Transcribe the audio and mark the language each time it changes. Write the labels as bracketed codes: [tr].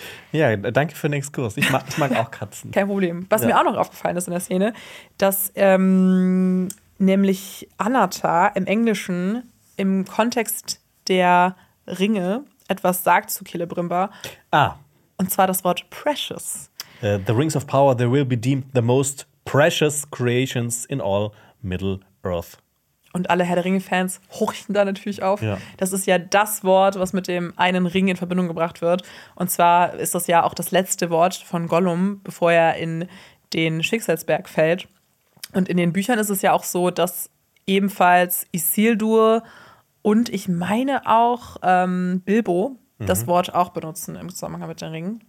[de] Ja, danke für den Exkurs. Ich mag auch Katzen. Kein Problem. Was mir auch noch aufgefallen ist in der Szene, dass nämlich Anatar im Englischen im Kontext der Ringe etwas sagt zu Celebrimbor. Ah. Und zwar das Wort precious. [en] The rings of power, they will be deemed the most precious creations in all Middle Earth. [de] Und alle Herr-der-Ringe-Fans horchen da natürlich auf. Ja. Das ist ja das Wort, was mit dem einen Ring in Verbindung gebracht wird. Und zwar ist das ja auch das letzte Wort von Gollum, bevor er in den Schicksalsberg fällt. Und in den Büchern ist es ja auch so, dass ebenfalls Isildur und ich meine auch Bilbo das Wort auch benutzen im Zusammenhang mit den Ringen.